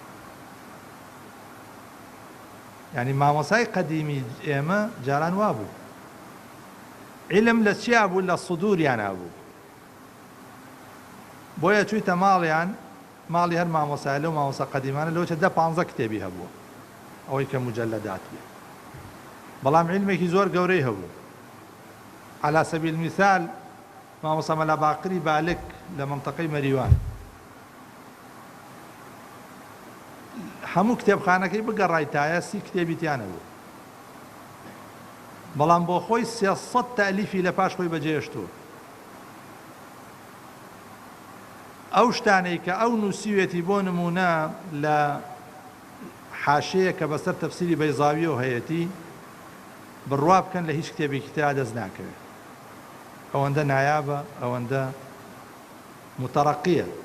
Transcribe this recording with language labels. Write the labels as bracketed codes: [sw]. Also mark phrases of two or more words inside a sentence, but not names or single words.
[ckb] یعنی مامۆسای قەدیمی ئێمە جاران وا بوو عیلم لە چیا بوو لە سودوریان هەبوو بۆیە چوویتە ماڵیان ماڵی هەر مامۆسای لەو مامۆسا قەدیمانە لەوچە 10-15 کتێبی هەبووە ئەوەی کە مجەلەدات بێ بەڵام عیلمێکی زۆر گەورەی هەبوو [ar] على سبيل المثال [ckb] مامۆسا مەلا باقری بالک لە مەنتەقەی مەریوان هەموو کتێبخانەکەی بگەڕایتایە 30 کتێبی تیانە بوو بەڵام بۆ خۆی 300 تەلیفی لە پاش خۆی بەجێهێشتووە ئەو شتانەی کە ئەو نووسیوێتی بۆ نمونە لە حاشەیە کە بەسەر تەفسیری بەیزاویەوە هەیەتی بڕوا بکەن لە هیچ کتێبێکی ترا دەست ناکەوێت ئەوەندە نایابە ئەوەندە متەڕەقیە